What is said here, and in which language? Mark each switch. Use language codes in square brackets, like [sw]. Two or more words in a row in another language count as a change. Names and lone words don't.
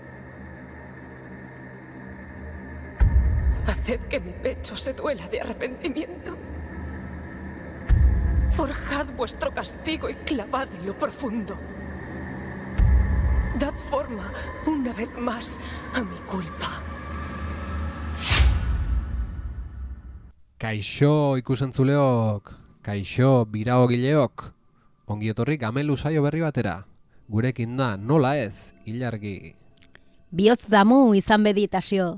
[es] Haced que mi pecho se duela de arrepentimiento. Forjad vuestro castigo y clavad en lo profundo. Dad forma, una vez más, a mi culpa. [eu] Kaixo ikusentzuleok, kaixo biraogileok, ongi etorri Gamelu saio berri batera. Gurekin da, nola ez, Ilargi. Bihotz damu izan beditazio.